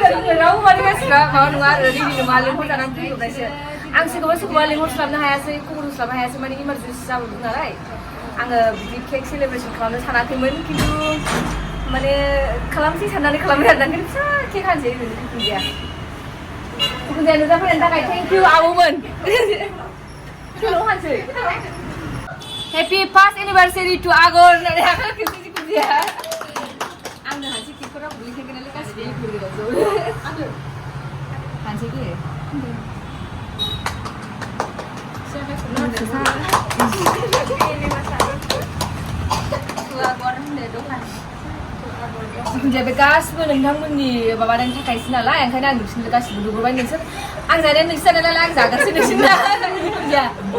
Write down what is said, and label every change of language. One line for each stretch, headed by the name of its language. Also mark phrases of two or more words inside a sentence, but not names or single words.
Bodo: होननानै रावबो माने मानसिफ्रा माबा नङा आरो रेडि नङा लिंहरजानानै फैजोबनायसो आं सोरखौबा लिंहरस्लाबनो हायासै खबर होस्लाबनो हायासै माने इमारजेन्सि जाबोदों नालाय आङो बिदि
English: cake celebration
Bodo: खालामनो सानाखैमोन खिन्थु माने खालामसै साननानै खालामबाय आरो ओंखायनो फिसा केक हानोसै जिखुनु जाया नुजाफैनायनि थाखाय
English: thank you
Bodo: आब'मोन
English: Happy first anniversary to Agan
Bodo: होननानै जिखुनु जाया आंनो हानसै केकखौ रावबो लिंखायाखै नालाय गासिबो लिंहरगोन हानसै दे जिखुनु जाया बे गासिबो नोंथांमोननि माबानि थाखायसो नालाय ओंखायनो आं नोंसोरनो गासिबो नुबोबाय नोंसोर आं जानाया नोंसोर जानाय नालाय आं जागासै नोंसोरना जिखुनु जाया